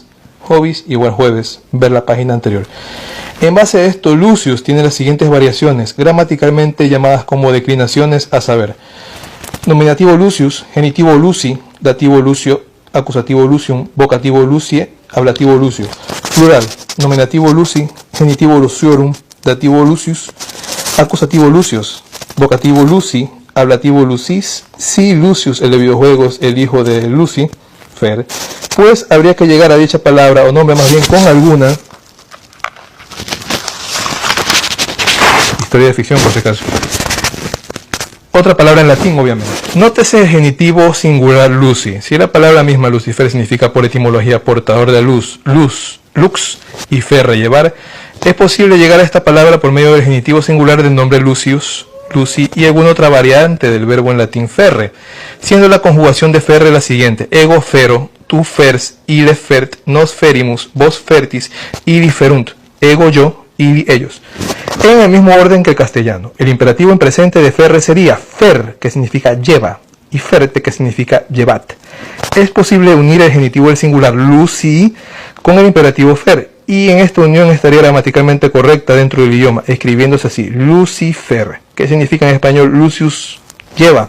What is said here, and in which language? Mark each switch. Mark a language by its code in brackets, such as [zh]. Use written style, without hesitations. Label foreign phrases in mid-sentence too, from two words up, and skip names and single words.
[es] Jovis igual jueves, ver la página anterior. En base a esto, Lucius tiene las siguientes variaciones, gramaticalmente llamadas como declinaciones, a saber: nominativo Lucius, genitivo Luci, dativo Lucio, acusativo Lucium, vocativo Lucie, ablativo Lucio. Plural: nominativo Luci, genitivo Luciorum, dativo Lucius, acusativo Lucius, vocativo Luci, ablativo Lucis. Si Lucius, el de videojuegos, el hijo de Lucy, Fer, pues habría que llegar a dicha palabra o nombre más bien con alguna historia de ficción, por si acaso. Otra palabra en latín, obviamente. Nótese el genitivo singular Luci. Si la palabra misma Lucifer significa por etimología portador de luz, luz, lux y ferre, llevar, es posible llegar a esta palabra por medio del genitivo singular del nombre Lucius, Luci y alguna otra variante del verbo en latín ferre, siendo la conjugación de ferre la siguiente: [la] ego fero, tu fers, ille fert, nos ferimus, vos fertis, ibi ferunt, ego yo, ibi ellos. [es] En el mismo orden que el castellano, el imperativo en presente de ferre sería fer, que significa lleva, y ferte, que significa llevad. Es posible unir el genitivo del singular Luci con el imperativo fer, y en esta unión estaría gramaticalmente correcta dentro del idioma, escribiéndose así: Lucifer, que significa en español Lucius lleva.